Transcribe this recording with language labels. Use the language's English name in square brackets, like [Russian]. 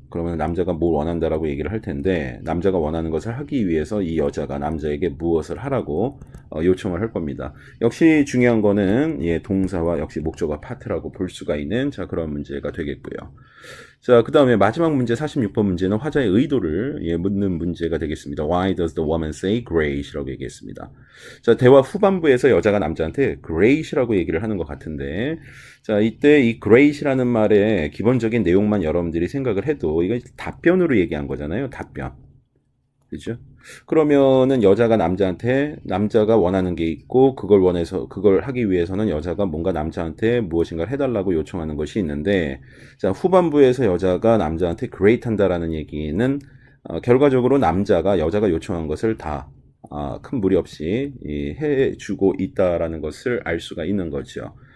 [Korean] 그러면 남자가 뭘 원한다라고 얘기를 할 텐데 남자가 원하는 것을 하기 위해서 이 여자가 남자에게 무엇을 하라고 요청을 할 겁니다. 역시 중요한 거는 동사와 역시 목적어 파트라고 볼 수가 있는 그런 문제가 되겠고요. 자, 그 다음에 마지막 문제 46번 문제는 화자의 의도를 묻는 문제가 되겠습니다. [English] Why does the woman say great이라고 [Korean] 얘기했습니다. 자, 대화 후반부에서 여자가 남자한테 great이라고 얘기를 하는 것 같은데 자, 이때 이 great이라는 말의 기본적인 내용만 여러분들이 생각을 해도 이거 답변으로 얘기한 거잖아요. 답변. 그죠? 그러면은 여자가 남자한테 남자가 원하는 게 있고 그걸 하기 위해서는 여자가 뭔가 남자한테 무엇인가를 해달라고 요청하는 것이 있는데 자, 후반부에서 여자가 남자한테 great 한다라는 얘기는 결과적으로 여자가 요청한 것을 다 큰 무리 없이 해주고 있다라는 것을 알 수가 있는 거죠.